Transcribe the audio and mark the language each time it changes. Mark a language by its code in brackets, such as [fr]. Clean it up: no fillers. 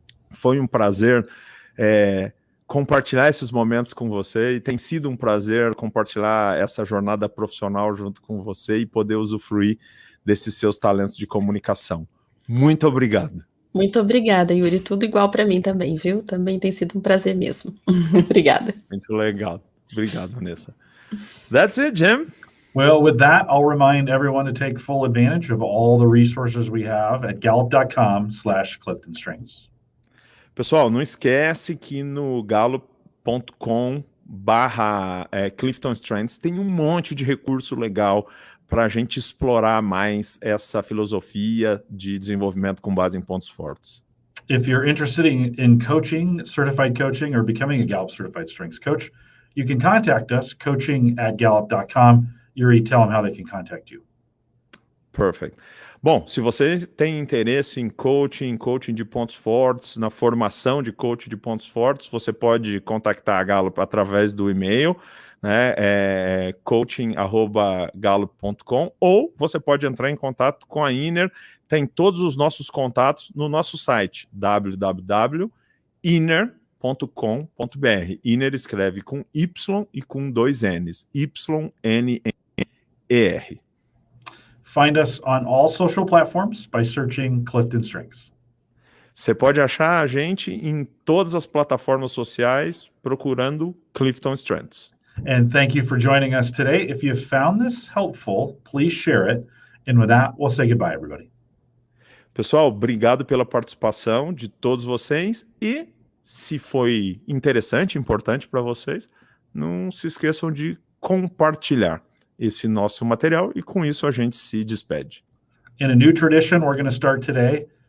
[pt] Foi um prazer compartilhar esses momentos com você, e tem sido um prazer compartilhar essa jornada profissional junto com você e poder usufruir desses seus talentos de comunicação. Muito obrigado. Muito obrigada, Yuri. Tudo igual para mim também, viu? Também tem sido um prazer mesmo. Obrigada. Muito legal. Obrigado, Vanessa. [en] That's it, Jim. Well, with that, I'll remind everyone to take full advantage of all the resources we have at gallup.com/CliftonStrengths. [pt] Pessoal, não esquece que no gallup.com/Clifton Strengths tem um monte de recurso legal para a gente explorar mais essa filosofia de desenvolvimento com base em pontos fortes. [en] If you're interested in coaching, certified coaching, or becoming a Gallup Certified Strengths Coach, you can contact us, coaching@gallup.com. Yuri, tell them how they can contact you. Perfect. [pt] Bom, se você tem interesse em coaching de pontos fortes, na formação de coach de pontos fortes, você pode contactar a Gallup através do e-mail, né, coaching@gallup.com, ou você pode entrar em contato com a Inner. Tem todos os nossos contatos no nosso site, www.inner.com.br. Inner escreve com Y e com 2 N's, YNNER. [en] Find us on all social platforms by searching Clifton Strengths. [pt] Você pode achar a gente em todas as plataformas sociais procurando Clifton Strengths. [en] And thank you for joining us today. If you found this helpful, please share it. And with that, we'll say goodbye, everybody. [pt] Pessoal, obrigado pela participação de todos vocês e se foi interessante, importante para vocês, não se esqueçam de compartilhar esse nosso material e com isso a gente se despede. [en] In a new tradition, we're going to start today.